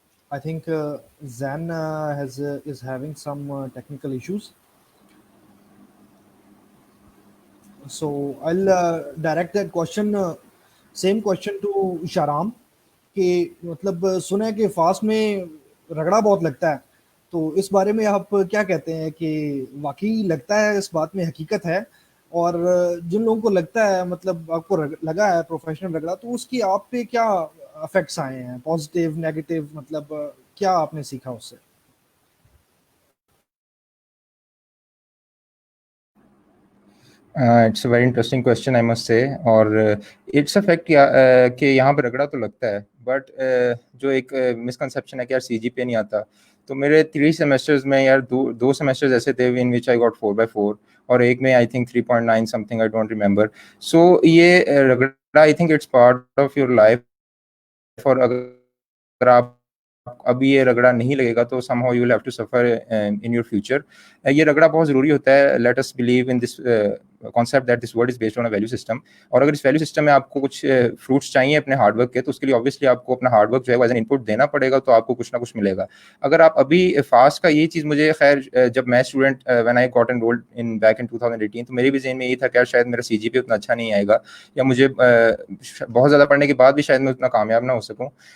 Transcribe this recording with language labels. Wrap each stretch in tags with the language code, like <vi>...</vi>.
<en>I think Zan is having some technical issues. So I'll direct that question, same question to Sharam.</en> <ur>کہ مطلب سنا ہے کہ fast میں رگڑا بہت لگتا ہے، تو اس بارے میں آپ کیا کہتے ہیں کہ واقعی لگتا ہے، اس بات میں حقیقت ہے؟ اور جن لوگوں کو لگتا ہے، مطلب آپ کو لگا ہے پروفیشنل رگڑا، تو اس کی آپ پہ کیا افیکٹس آئے ہیں، پازیٹیو نیگیٹو، مطلب کیا آپ نے سیکھا اس سے؟ It's a very interesting question I must سے. اور اٹس اے فیکٹ کہ یہاں پہ رگڑا تو لگتا ہے، بٹ جو ایک مسکنسیپشن ہے کہ یار سی جی پہ نہیں آتا. تو میرے 3 سیمسٹرز میں یار دو سیمسٹرز ایسے تھے ان وچ آئی گاٹ 4/4، اور ایک میں I think 3.9 some thing, I don't remember. سو یہ رگڑا I think it's part of your life. اور اگر آپ ابھی یہ رگڑا نہیں لگے گا تو some how you will have to suffer in your future. یہ رگڑا بہت ضروری ہوتا ہے.</ur> <en>Let us believe in this concept that this world is based on a value system.</en> <ur>اور اگر اس ویلیو سسٹم میں آپ کو کچھ فروٹس چاہیے اپنے ہارڈ ورک کے، تو اس کے لیے obviously آپ کو اپنا ہارڈ ورک جو ہے ایز این انپٹ دینا پڑے گا، تو آپ کو کچھ نہ کچھ ملے گا. اگر آپ ابھی فاسٹ کا یہ چیز مجھے خیر جب میں student when I got enrolled in back in 2018، تو میرے بھی ذہن میں یہ تھا کہ شاید میرا سی جی پی اتنا اچھا نہیں آئے گا، یا مجھے بہت زیادہ پڑھنے کے بعد بھی شاید میں اتنا کامیاب نہ ہو سکوں.</ur>